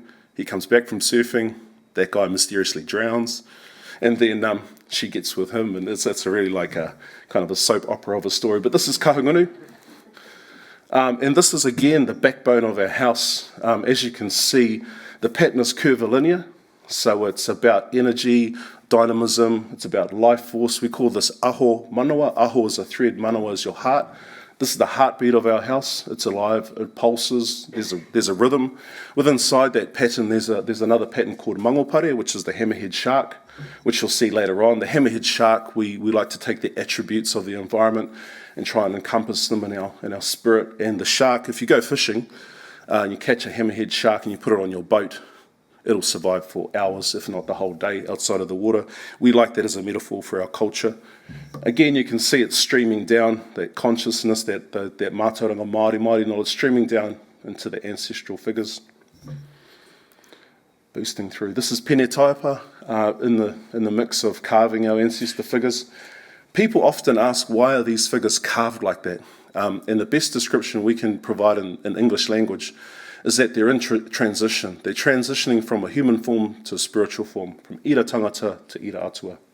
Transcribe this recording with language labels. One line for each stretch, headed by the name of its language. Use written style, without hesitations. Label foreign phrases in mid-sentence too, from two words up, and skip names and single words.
English: He comes back from surfing. That guy mysteriously drowns, and then she gets with him, and it's a really like a kind of a soap opera of a story. But this is kahungunu. And this is, again, the backbone of our house. As you can see, the pattern is curvilinear, so it's about energy, dynamism, it's about life force. We call this
Māori: aho manawa.
English: Aho is a thread, manawa is your heart. This is the heartbeat of our house. It's alive, it pulses, there's a rhythm. Within inside that pattern, there's another pattern called mangopare, which is the hammerhead shark, which you'll see later on. The hammerhead shark, we like to take the attributes of the environment and try and encompass them in our spirit. And the shark, if you go fishing and you catch a hammerhead shark and you put it on your boat, it'll survive for hours, if not the whole day, outside of the water. We like that as a metaphor for our culture. Again, you can see it streaming down, that consciousness, that
Māori: mātauranga Māori
English: knowledge streaming down into the ancestral figures, boosting through. This is pene taiapa in the mix of carving our ancestor figures. People often ask, why are these figures carved like that? And the best description we can provide in English language is that they're in transition. They're transitioning from a human form to a spiritual form, from
Māori: ira tangata
English: to
Māori: ira atua.